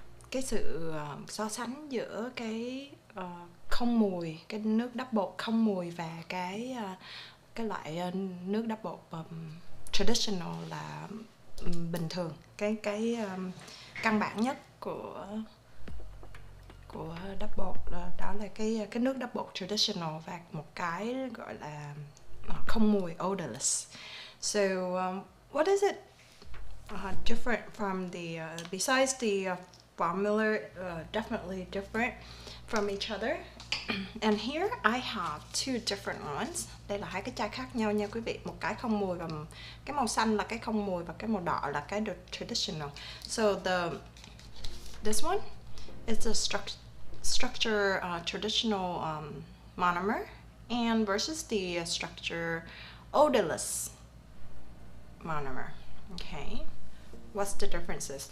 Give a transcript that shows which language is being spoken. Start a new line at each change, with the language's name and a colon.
Vietnamese: cái sự so sánh giữa cái không mùi, cái nước double không mùi và cái loại nước double traditional là bình thường, cái căn bản nhất của double đó là cái nước double traditional và một cái gọi là không mùi odorless.
English: So what is it different from the besides the formula, definitely different from each other. And here I have two different ones.
Vietnamese: Đây là hai cái chai khác nhau nha quý vị. Một cái không mùi và cái màu xanh là cái không mùi và cái màu đỏ là cái traditional.
English: So this one is a structure traditional monomer and versus the structure odorless monomer. Okay. What's the differences?